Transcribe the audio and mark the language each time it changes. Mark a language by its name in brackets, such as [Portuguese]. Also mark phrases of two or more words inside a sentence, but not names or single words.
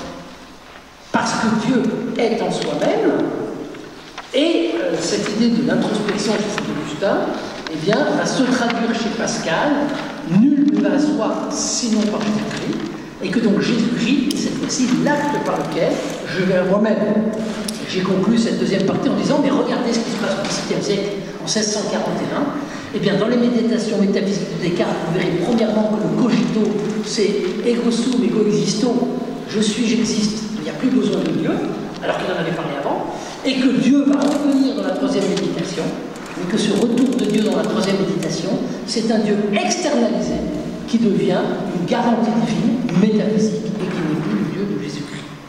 [French] Parce que Dieu est en soi-même. Et cette idée de l'introspection chez Saint Augustin, eh bien, va se traduire chez Pascal, nul ne va à soi sinon par Jésus-Christ, et que donc Jésus-Christ est cette fois-ci l'acte par lequel je vais à moi-même. J'ai conclu cette 2e partie en disant, mais regardez ce qui se passe au XVIIe siècle, en 1641. Eh bien, dans les méditations métaphysiques de Descartes, vous verrez premièrement que le cogito, c'est [Latin] ego sum, ego existo, [French] je suis, j'existe, il n'y a plus besoin de Dieu, alors qu'il en avait parlé avant, et que Dieu va revenir dans la 3e méditation, mais que ce retour de Dieu dans la 3e méditation, c'est un Dieu externalisé qui devient une garantie divine, une métaphysique, et qui n'est plus le Dieu de Jésus-Christ.